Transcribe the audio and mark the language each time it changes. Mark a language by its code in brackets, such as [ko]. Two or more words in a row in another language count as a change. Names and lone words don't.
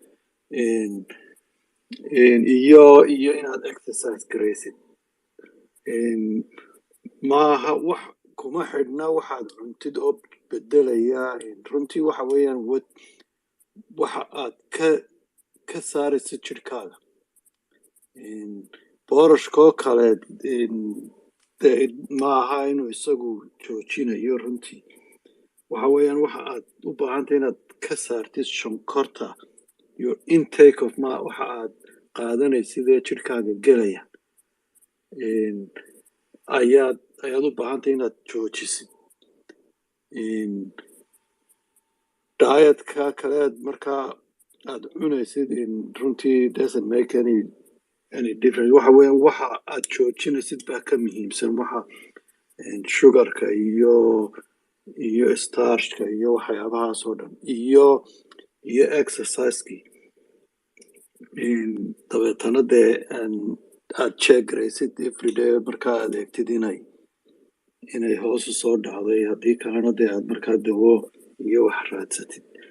[so] iyo inaad exercise garaysid maaha wax kuma xidhna waxaad cuntid oo bedelaya runtii waxa weeyaan waxa aad ka saaraysa jirkaaga boorashkoo kale maaha inuu isagu joojinayo runtii waxa weeyaan waxa aad u baahantay inaad ka saartid sonkorta [en] your intake of [so] waxa aad qaadanaysid ee jirkaaga gelaya ayaad u baahantay inaad joojisid dietka kale markaa aad cunaysid runtii [en] doesn't make any difference [so] waxa weeyaan waxa aad joojinaysid baa ka muhiimsan waxa sugarka iyo starchka iyo waxyaabahaas oo dhan iyo exerciseki dabeetana dee aad check garaysid everyday markaa aad eegtid inay hoos u soo dhacday haddii kalena dee aad markaa dawo iyo wax raadsatid